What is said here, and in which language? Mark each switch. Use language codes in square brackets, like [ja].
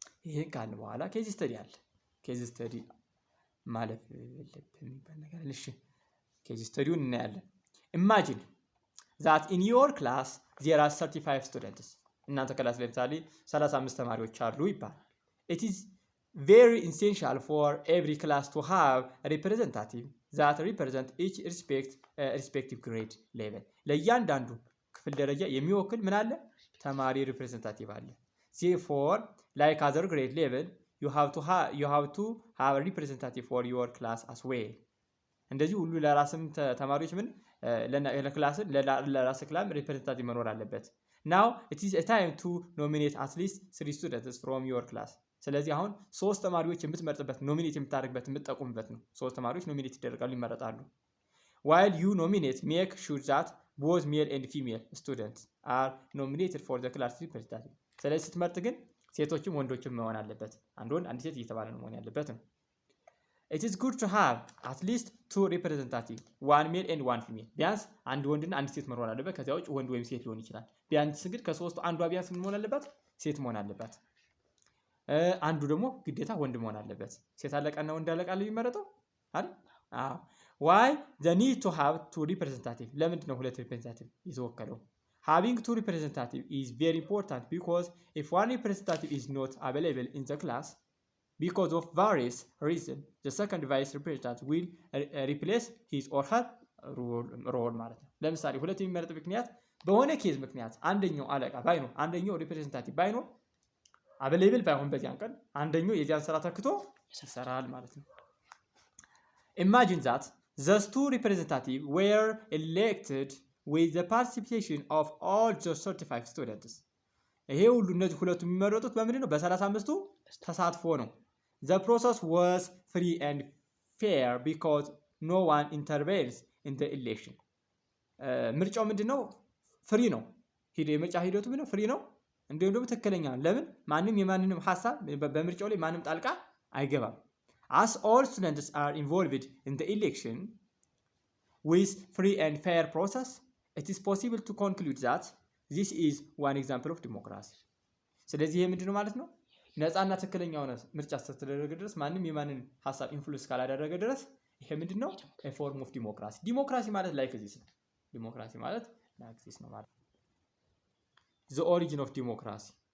[am] ይሄን ካልን በኋላ ኬዝ ስተዲ አለ። ኬዝ ስተዲ ማለፍ የለብንም የሚባል ነገር እሺ፣ ኬዝ ስተዲውን እናያለን። [en] ኢማጂን that in your class there are 35 students [am] እናንተ ክላስ ላይ ለምሳሌ 35 ተማሪዎች አሉ ይባላል። [en] it is very essential for every class to have a representative that represent each respective grade level [am] ለእያንዳንዱ ክፍል ደረጃ የሚወክል ምን አለ? ተማሪ ሪፕሬዘንታቲቭ አለ። [en] therefore like other grade level you have to have a representative for your class as well [am] እንደዚህ ሁሉ ለራስም ተማሪዎች ምን ለክላስ ለራስ ክላም ሪፕሬዘንታቲቭ መኖር አለበት። [en] now it is a time to nominate at least 3 students from your class [am] ስለዚህ አሁን 3 ተማሪዎች የምትመርጥበት ኖሚኔት የምታደርግበት የምትጠቁምበት ነው። 3 ተማሪዎች ኖሚኔት ይደረጋሉ ይመረጣሉ። [en] while you nominate make sure that both male and female students are nominated for the class representative [am] ስለዚህ ስትመርጥ ግን ሴቶችም ወንዶችም መሆን አለበት። አንድ ወንድ አንድ ሴት እየተባለ ነው መሆን ያለበት ነው። [en] it is good to have at least 2 representatives one male and one female [am] ቢያንስ አንድ ወንድና አንድ ሴት መሆን አለበት። ከዚያ ውጭ ወንድ ወይም ሴት ሊሆን ይችላል። ቢያንስ ግን ከሶስቱ አንዷ ቢያንስ ምን መሆን አለበት? ሴት መሆን አለበት። አንዱ ደግሞ ግዴታ ወንድ መሆን አለበት። ሴት አለቃና ወንድ አለቃ ላይ የሚመረጠው አይደል? አዎ። [en] why the need to have 2 representatives [am] ለምንድን ነው 2 representative የተወከለው? [en] having 2 representatives is very important because if one representative is not available in the class because of various reasons the second vice representative will replace his or her role [am] ማለት ነው። ለምሳሌ ሁለት የሚመረጥ ምክንያት በሆነ ኬዝ ምክንያት አንደኛው አለቃ ባይኖር አንደኛው ሪፕሬዘንታቲቭ ባይኖር አቬሌብል ባይሆን በዚያን ቀን አንደኛው የዚያን ስራ ተክቶ ይሰራል ማለት ነው። [en] imagine that those 2 representatives were elected with the participation of all the 35 students [am] ይሄ ሁሉ እነዚህ ሁለቱ የሚመረጡት በምንድን ነው? በ35ቱ ተሳትፎ ነው። [en] the process was free and fair because no one intervenes in the election [am] ምርጫው ምንድነው? ፍሪ ነው። የምርጫ ሂደቱ ምንድነው? ፍሪ ነው። እንዲሁም ደግሞ ትክክለኛ ነው። ለምን? ማንም የማንንም ሐሳብ በምርጫው ላይ ማንም ጣልቃ አይገባም። [en] as all students are involved in the election with free and fair process it is possible to conclude that this is one example of democracy [am] ስለዚህ ይሄ ምንድነው ማለት ነው? ነፃና ትክክለኛ ሆነ ምርጫ ስተደረገ ድረስ ማንም የማንን ሐሳብ ኢንፍሉዌንስ ካላደረገ ድረስ ይሄ ምንድነው? [en] a form of democracy [am] ዲሞክራሲ ማለት ላይክ ዚስ ነው። ዲሞክራሲ ማለት ላይክ ዚስ ነው ማለት [en] the origin of democracy